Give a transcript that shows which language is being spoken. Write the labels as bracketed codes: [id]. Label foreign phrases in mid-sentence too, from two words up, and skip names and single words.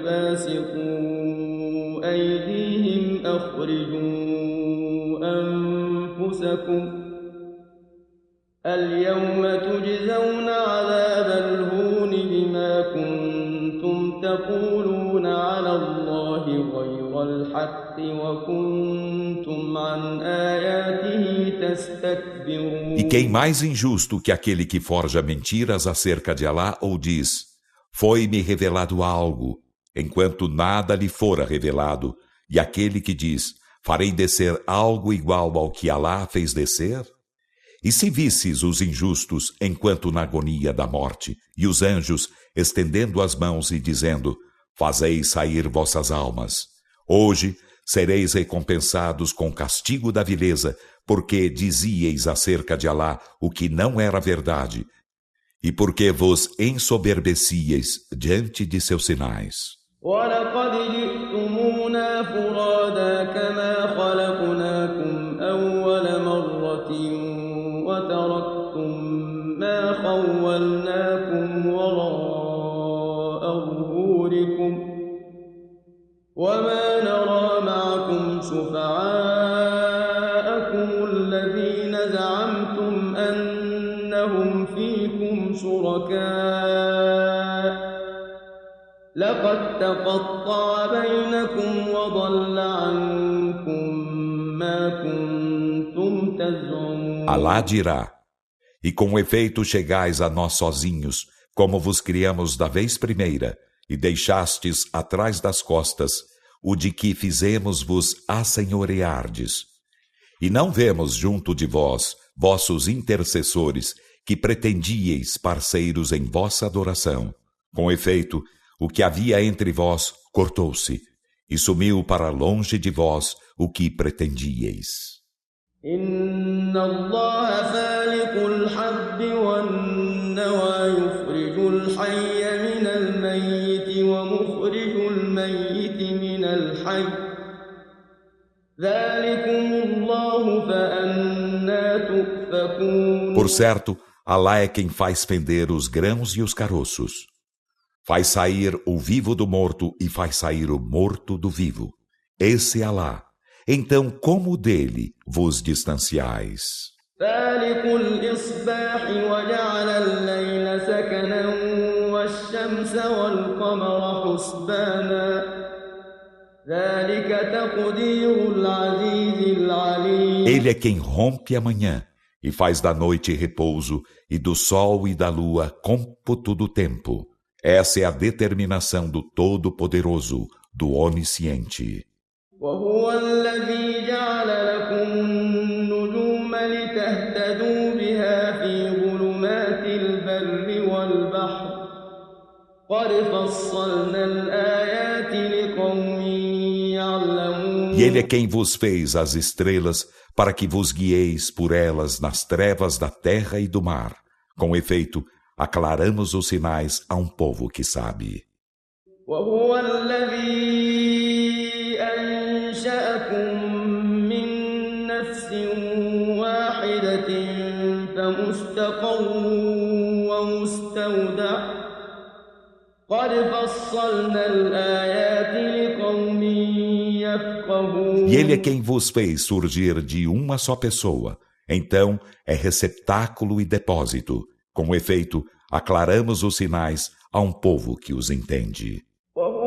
[ar] باسطوا أيديهم أخرجوا أنفسكم اليوم تجزون عذاب الهون بما كنتم تقولون على الله غير الحق وكنتم عن آياته تستكبرون. [pt] E quem mais injusto que aquele que forja mentiras acerca de Alá ou diz: foi-me revelado algo, enquanto nada lhe fora revelado, e aquele que diz: farei descer algo igual ao que Alá fez descer? E se visses os injustos enquanto na agonia da morte, e os anjos estendendo as mãos e dizendo: fazei sair vossas almas. Hoje sereis recompensados com castigo da vileza, porque dizieis acerca de Alá o que não era verdade, e porque vos ensoberbecieis diante de seus sinais. [ar] وَلَقَدْ جِئْتُمُونَا فُرَادَىٰ كَمَا خَلَقْنَاكُمْ أَوَّلَ مَرَّةٍ وَتَرَكْتُم مَّا خَوَّلْنَاكُمْ وَرَاءَ ظُهُورِكُمْ وَمَا نَرَىٰ مَعَكُمْ شُفَعَاءَكُمُ الَّذِينَ زَعَمْتُمْ أَنَّهُمْ فِيكُمْ شُرَكَاءُ لقد تقطع بينكم وضل عنكم ما كنتم تزعمون. [pt] Alá dirá: e com efeito chegais a nós sozinhos, como vos criamos da vez primeira, e deixastes atrás das costas o de que fizemos-vos assenhoreardes. E não vemos junto de vós, vossos intercessores, que pretendieis parceiros em vossa adoração. Com efeito, o que havia entre vós cortou-se, e sumiu para longe de vós o que pretendieis. [ar] إن الله فالق الحب والنوى يخرج الحي من الميت ومخرج الميت من الحي. ذلكم الله فأنى تؤفكون. [pt] Por certo, Alá é quem faz fender os grãos e os caroços. Faz sair o vivo do morto e faz sair o morto do vivo. Esse é Alá. Então, como dele vos distanciais? Ele é quem rompe a manhã e faz da noite repouso, e do sol e da lua cômputo do tempo. Essa é a determinação do Todo-Poderoso, do Onisciente. [ar] وهو الذي جعل لكم النجوم لتهتدوا بها في ظلمات البر والبحر قد فصلنا الآيات لقوم يعلمون. [pt] E ele é quem vos fez as estrelas para que vos guieis por elas nas trevas da terra e do mar. Com efeito, aclaramos os sinais a um povo que sabe. [ar] وهو الذي أنشأكم من نفس واحدة فمستقر ومستودع قد فصلنا الآيات لقوم يفقهون. [pt] E ele é quem vos fez surgir de uma só pessoa. Então é receptáculo e depósito. Com efeito, aclaramos os sinais a um povo que os entende.